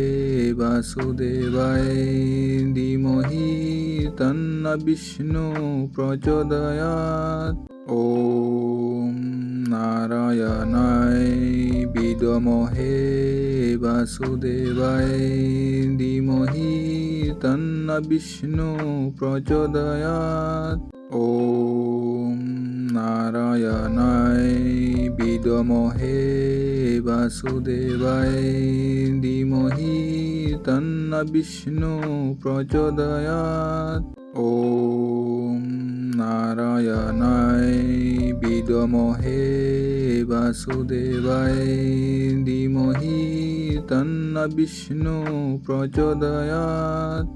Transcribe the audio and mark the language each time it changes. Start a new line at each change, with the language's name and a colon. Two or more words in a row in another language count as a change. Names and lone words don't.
Sanskrit: वासुदेवाय धीमहि तन्नो विष्णु प्रचोदयात् ॐ नारायणाय विद्महे वासुदेवाय धीमहि तन्नो विष्णु प्रचोदयात् ॐ নারায়ণায় বিদমহে বাসুদেবায় ধীমহি তন্ন বিষ্ণু প্রচোদয়াৎ। ওম নারায়ণায় বিদমহে বাসুদেবায় ধীমহি তন্ন বিষ্ণু প্রচোদয়াৎ।